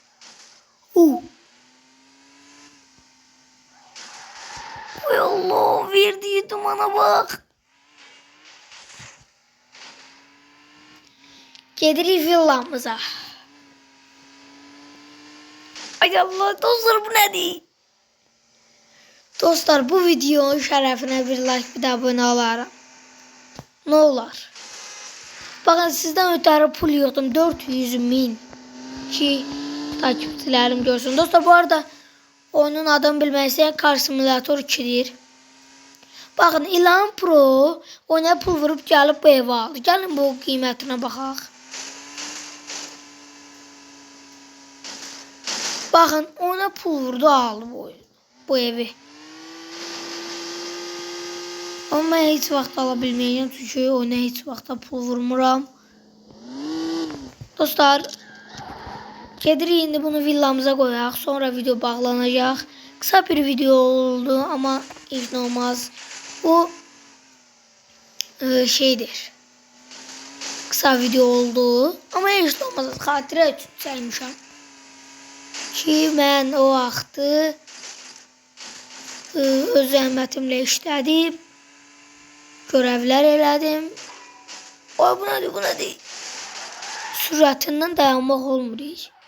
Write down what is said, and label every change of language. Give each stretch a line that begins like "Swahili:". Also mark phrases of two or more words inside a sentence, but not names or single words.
Turkish: Hay Allah, verdiği dumana bak.
Azerbaijani: Gedirik villamıza.
Turkish: Ay Allah dostlar, bu nedir?
Azerbaijani: Dostlar, bu videonun şərəfinə bir like, bir də abunə alaram.
Turkish: Ne olar? Bakın sizden ötürü pul yığdım 400.000 ki takipçilerim görsün. Dostlar, bu arada oyunun adını bilmezsek Car Simulator 2'dir. Bakın İlhan Pro oyuna pul vurup gelip bu evi aldı. Gelin bu kıymetine bakaq. Bakın oyuna pul vurdu, aldı bu evi.
Azerbaijani: Ama mən heç vaxt ala bilməyəcəm çünki oyuna heç vaxta pul vurmuram. Dostlar, gedirik indi bunu villamıza qoyaq. Sonra video bağlanacaq.
Turkish: Kısa bir video oldu ama hiç olmaz.
Azerbaijani: Bu şeydir.
Turkish: Kısa video oldu ama hiç olmaz.
Azerbaijani: Xatirə üçün çəkmişəm. Ki mən o vaxtı öz zəhmətimlə işlədim. Görevler elədim. Ay bu nədir, bu nədir? Sürətindən dayanmaq olmur heç.